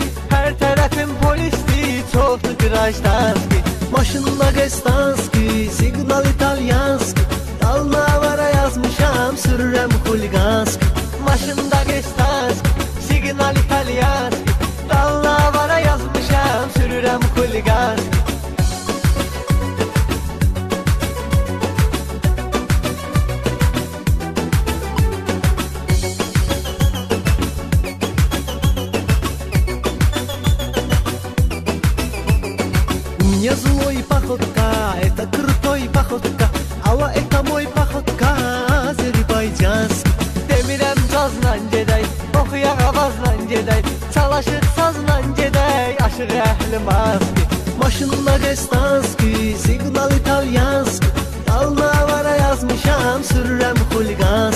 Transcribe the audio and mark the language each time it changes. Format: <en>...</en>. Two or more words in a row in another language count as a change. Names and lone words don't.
<az>Hər tərəfim polisdir, çoxdur qırajdanski. Maşınla Gestanski, Signal İtalyansk, Dalnavara yazmışam, sürürəm xuligansk. Maşında Gestansk, Signal İtalyansk, Dalnavara yazmışam, sürürəm xuligansk.</az> <ru>Не злой походка, это крутой походка. Ала это мой походка,</ru> <az>Azərbaycansk. Demirəm cazla gedək, oxuyaq avazla gedək. Çalışıq sazla gedək, aşıq əhli maski. Maşınla Gestanski, Signal İtalyansk, Dalnavara yazmışam, sürürəm xuligansk.</az>